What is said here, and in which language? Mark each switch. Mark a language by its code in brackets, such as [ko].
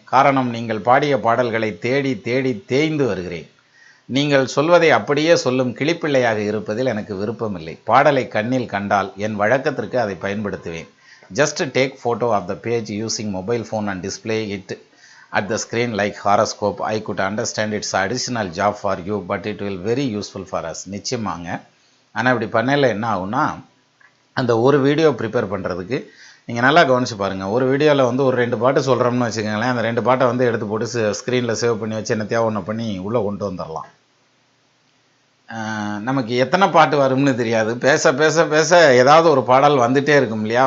[ta] காரணம், நீங்கள் பாடிய பாடல்களை தேடி தேடி தேய்ந்து வருகிறேன். நீங்கள் சொல்வதை அப்படியே சொல்லும் கிளிப்பிள்ளையாக இருப்பதில் எனக்கு விருப்பமில்லை. பாடலை கண்ணில் கண்டால் என் வழக்கத்திற்கு அதை பயன்படுத்துவேன். [en] Just take photo of the page using mobile phone and display it at the screen like horoscope. I could understand it's additional job for you, but it will very useful for us. [ta] நிச்சயமாங்க. ஆனால் இப்படி பண்ணல என்ன ஆகும்னா, அந்த ஒரு video prepare பண்ணுறதுக்கு நீங்கள் நல்லா கவனித்து பாருங்கள். ஒரு வீடியோவில் வந்து ஒரு 2 பாட்டு சொல்கிறோம்னு வச்சுக்கோங்களேன், அந்த 2 பாட்டை வந்து எடுத்து போட்டு ஸ்க்ரீனில் சேவ் பண்ணி வச்சு என்ன தேவை ஒன்று பண்ணி உள்ளே கொண்டு வந்துடலாம். நமக்கு எத்தனை பாட்டு வரும்னு தெரியாது. பேச பேச பேச ஏதாவது ஒரு பாடல் வந்துகிட்டே இருக்கும் இல்லையா?